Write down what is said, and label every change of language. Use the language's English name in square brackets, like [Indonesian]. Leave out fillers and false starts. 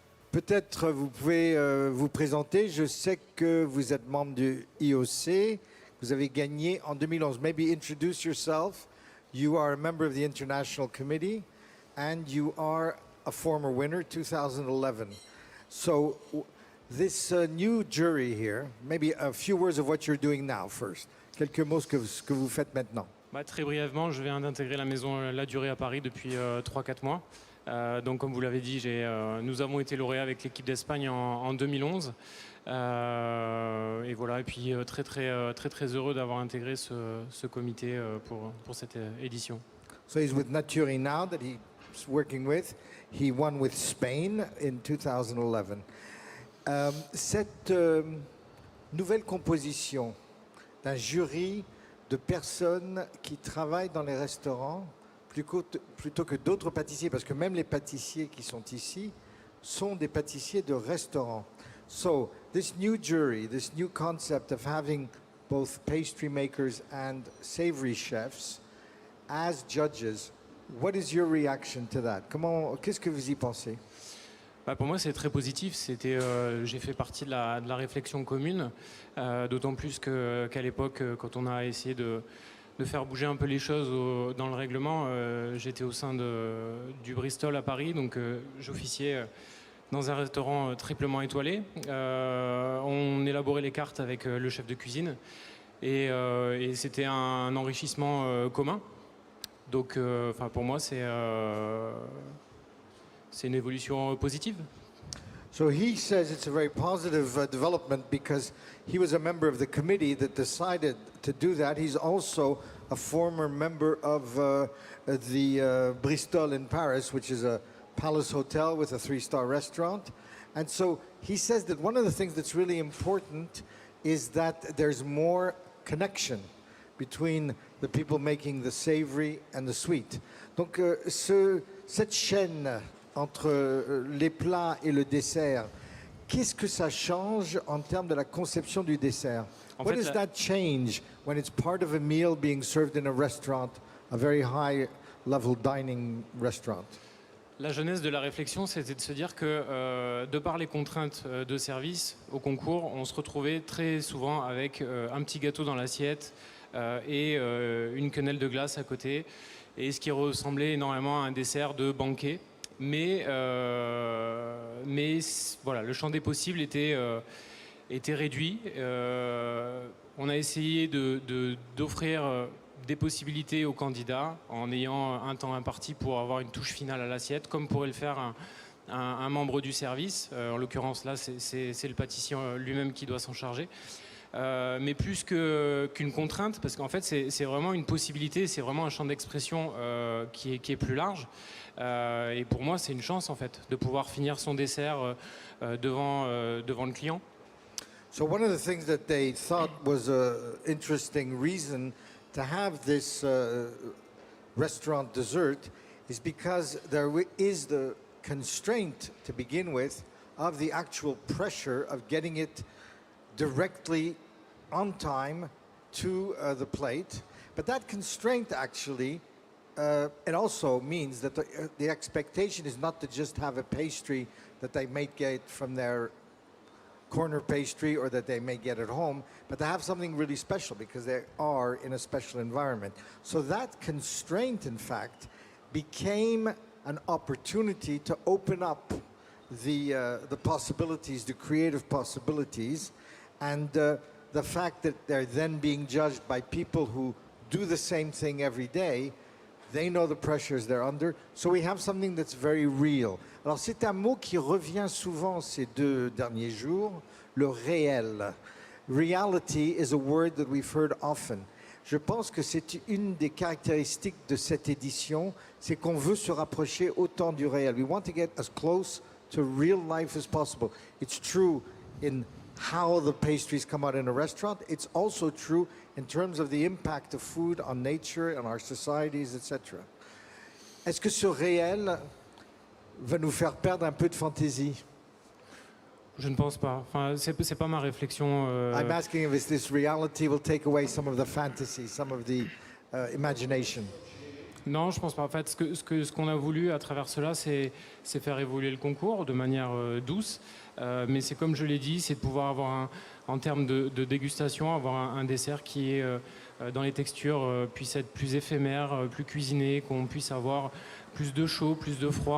[French] Peut-être vous pouvez vous présenter. Je sais que vous êtes membre du IOC. Vous avez gagné en 2011. [English] Maybe introduce yourself. You are a member of the International Committee and you are a former winner, 2011. So this new jury here, maybe a few words of what you're doing now first. [French] Quelques mots ce que vous faites maintenant. Très brièvement, je viens d'intégrer la maison La Durée à Paris depuis 3-4 mois. Donc comme vous l'avez dit, nous avons été lauréats avec l'équipe d'Espagne en 2011. Et voilà, et puis très heureux d'avoir intégré ce comité pour cette édition. [English] So he's with Naturi now that he's working with. He won with Spain in 2011. [French] Cette nouvelle composition d'un jury de personnes qui travaillent dans les restaurants plutôt que d'autres pâtissiers, parce que même les pâtissiers qui sont ici sont des pâtissiers de restaurants. [English] So this new jury, this new concept of having both pastry makers and savory chefs as judges, what is your reaction to that? [French] Qu'est-ce que vous y pensez? Pour moi, c'est très positif. J'ai fait partie de la réflexion commune, d'autant plus qu'à l'époque, quand on a essayé de faire bouger un peu les choses dans le règlement, j'étais au sein du Bristol à Paris, donc j'officiais dans un restaurant triplement étoilé. On élaborait les cartes avec le chef de cuisine et c'était un enrichissement commun. Donc, pour moi, c'est une évolution positive. [English] So he says it's a very positive development because he was a member of the committee that decided to do that. He's also a former member of the Bristol in Paris, which is a palace hotel with a 3-star restaurant. And so he says that one of the things that's really important is that there's more connection between the people making the savory and the sweet. [French] Donc cette chaîne entre les plats et le dessert, qu'est-ce que ça change en termes de la conception du dessert? [English] What does that change when it's part of a meal being served in a restaurant, a very high-level dining restaurant? [French] La jeunesse de la réflexion, c'était de se dire que, de par les contraintes de service au concours, on se retrouvait très souvent avec un petit gâteau dans l'assiette et une quenelle de glace à côté, et ce qui ressemblait énormément à un dessert de banquet. Mais voilà, le champ des possibles était réduit. On a essayé d'offrir des possibilités aux candidats en ayant un temps imparti pour avoir une touche finale à l'assiette, comme pourrait le faire un membre du service. En l'occurrence, là, c'est le pâtissier lui-même qui doit s'en charger. Mais plus qu'une contrainte, parce qu'en fait, c'est vraiment une possibilité, c'est vraiment un champ d'expression qui est plus large. Et pour moi, c'est une chance, en fait, de pouvoir finir son dessert devant le client. [English] So one of the things that they thought was an interesting reason to have this restaurant dessert is because there is the constraint to begin with of the actual pressure of getting it directly on time to the plate. But that constraint actually, it also means that the expectation is not to just have a pastry that they may get from their corner pastry or that they may get at home, but to have something really special because they are in a special environment. So that constraint, in fact, became an opportunity to open up the possibilities, the creative possibilities, and the fact that they're then being judged by people who do the same thing every day. They know the pressures they're under, so we have something that's very real. [French] Alors c'est un mot qui revient souvent ces 2 derniers jours, le réel. [English] Reality is a word that we've heard often. [French] Je pense que c'est une des caractéristiques de cette édition, c'est qu'on veut se rapprocher autant du réel. [English] We want to get as close to real life as possible. It's true in how the pastries come out in a restaurant. It's also true in terms of the impact of food on nature and our societies, etc. [French] Est-ce que ce réel va nous faire perdre un peu de fantaisie? Je ne pense pas. Enfin, c'est pas ma réflexion. [English] I'm asking if this reality will take away some of the fantasy, some of the imagination. [French] Non, je pense pas. En fait, ce qu'on a voulu à travers cela, c'est faire évoluer le concours de manière douce. Mais c'est comme je l'ai dit, c'est de pouvoir avoir, en termes de dégustation, avoir un dessert qui est dans les textures puisse être plus éphémère, plus cuisiné, qu'on puisse avoir plus de chaud, plus de froid.